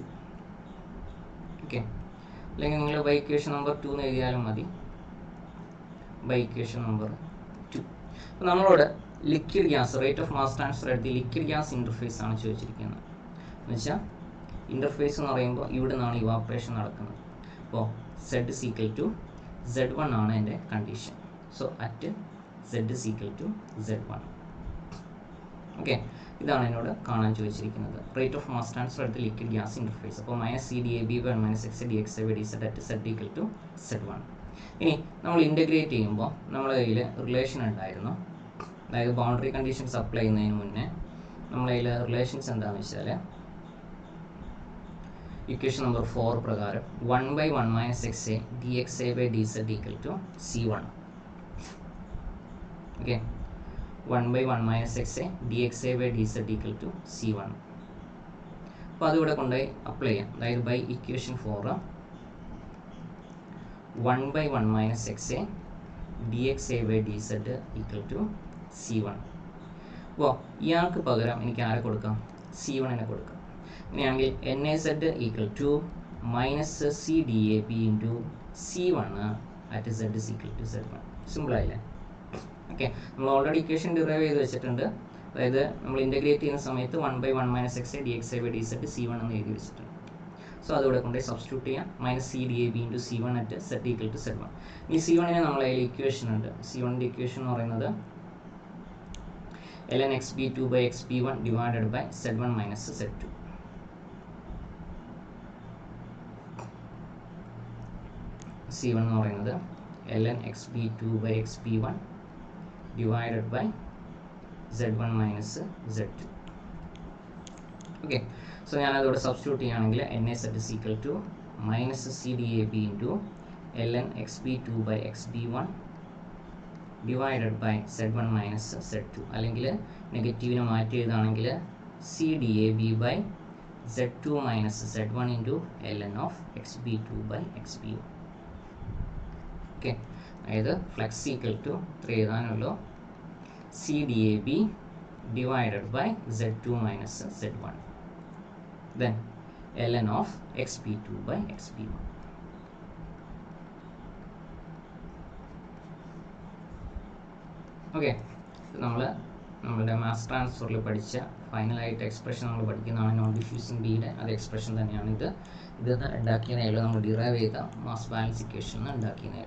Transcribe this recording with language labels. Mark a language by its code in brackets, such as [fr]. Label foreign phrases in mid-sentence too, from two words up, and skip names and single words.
[ml] ഓക്കെ, അല്ലെങ്കിൽ നിങ്ങൾ [en] by equation number 2 [ml] എന്ന് എഴുതിയാലും മതി. [en] by equation number 2. [ml] അപ്പോൾ നമ്മളോട് [en] liquid gas rate of mass transfer [ml] എടുത്ത് [en] liquid gas interface [ml] ആണ് ചോദിച്ചിരിക്കുന്നത്. എന്ന് വെച്ചാൽ ഇൻ്റർഫേസ് എന്ന് പറയുമ്പോൾ ഇവിടെ നിന്നാണ് ഇവാപ്പറേഷൻ നടക്കുന്നത്. അപ്പോൾ [en] Z is equal to Z1 [ml] ആണ് എൻ്റെ കണ്ടീഷൻ. [en] so at Z is equal to Z1. [ml] ഓക്കെ, ഇതാണ് എന്നോട് കാണാൻ ചോദിച്ചിരിക്കുന്നത്. [en] rate of mass transfer എടുത്ത് liquid gas interface. അപ്പോൾ -CdAB by 1 minus XA DXA by DZ at Z equal to Z1. [ml] ഇനി നമ്മൾ ഇൻ്റഗ്രേറ്റ് ചെയ്യുമ്പോൾ നമ്മുടെ കയ്യിൽ റിലേഷൻ ഉണ്ടായിരുന്നു. അതായത് [en] boundary conditions [ml] അപ്ലൈ ചെയ്യുന്നതിന് മുന്നേ നമ്മുടെ കയ്യിൽ റിലേഷൻസ് എന്താണെന്ന് വെച്ചാൽ [en] equation number 4 [ml] പ്രകാരം 1/1 - xa dxa/dz = c1. ഓക്കെ, 1/1 - xa dxa/dz = c1. അപ്പോൾ അതിവിടെ കൊണ്ടുപോയി അപ്ലൈ ചെയ്യാം. അതായത് [en] by equation 4 [ml] 1/1 - xa dxa/dz = c1. അപ്പോൾ ഇയാൾക്ക് പകരം എനിക്ക് ആരെ കൊടുക്കാം? c1നെ കൊടുക്കാം. അങ്ങനെയാണെങ്കിൽ NaZ = -CdAp × c1 [en] at z = z1. [ml] സിമ്പിളായില്ലേ? ഓക്കെ, നമ്മൾ [en] already equation derive [ml] ചെയ്ത് വെച്ചിട്ടുണ്ട്. അതായത് നമ്മൾ ഇൻ്റഗ്രേറ്റ് ചെയ്യുന്ന സമയത്ത് 1/1 - xa dxa/dz c1 എന്ന് എഴുതി വെച്ചിട്ടുണ്ട്. സോ അതിവിടെ കൊണ്ട് സബ്സ്റ്റിറ്റ്യൂട്ട് ചെയ്യാം. [en] -CdAp × c1 at z = z1. [ml] ഈ c1ന് നമ്മളെ കയ്യിൽ ഇക്വേഷൻ ഉണ്ട്. c1ൻ്റെ ഇക്വേഷൻ എന്ന് പറയുന്നത് ln xb2/xb1 / z1 - z2. c1 എന്ന് പറയുന്നത് ln xb2/xb1 / z1 - z2. ഓക്കെ, സോ ഞാനതോടെ സബ്സ്റ്റിറ്റ്യൂട്ട് ചെയ്യുകയാണെങ്കിൽ NaZ = -CdAp × ln xb2/xb1 / z1 - z2. അല്ലെങ്കിൽ നെഗറ്റീവിനെ മാറ്റി എഴുതുകയാണെങ്കിൽ CdAb/z2 - z1 × ln xb2/xb1. ഓക്കെ, അതായത് ഫ്ലക്സ് = 3 എഴുതാനുള്ളൂ. [en] CdAb / z2 - z1 then ln xb2/xb1. [ml] ഓക്കെ, നമ്മളുടെ മാസ് ട്രാൻസ്ഫറിൽ പഠിച്ച ഫൈനലായിട്ട് എക്സ്പ്രഷൻ നമ്മൾ പഠിക്കുന്നതാണ് [en] non diffusing [ml] ബിയുടെ അത് എക്സ്പ്രഷൻ തന്നെയാണ് ഇത് ഉണ്ടാക്കിയതായാലും നമ്മൾ ഡിറൈവ് ചെയ്ത [en] mass balance equation [ml] ഉണ്ടാക്കിയതായാലും.